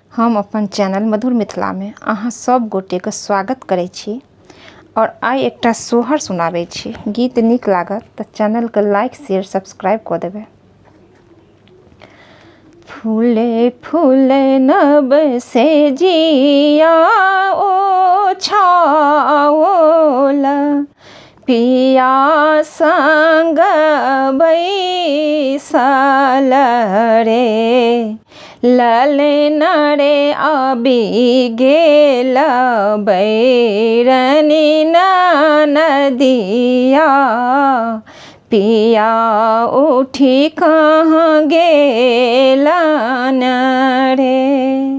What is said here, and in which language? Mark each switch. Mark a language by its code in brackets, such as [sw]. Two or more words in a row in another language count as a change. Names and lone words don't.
[mai] हम अपन चैनल मधुर मिथिला में अहाँ सब गोटे के स्वागत करै छी और आइ एकटा सोहर सुनाबै छी। गीत नीक लागत तऽ चैनल के [en] like share subscribe [mai] कऽ देबै। फूले फूले नभ से जिया ओ छाओला पिया संग बैसल रे ललन रे आबि गेल बैरनी नदिया पिया उठी कहाँ गेलन रे।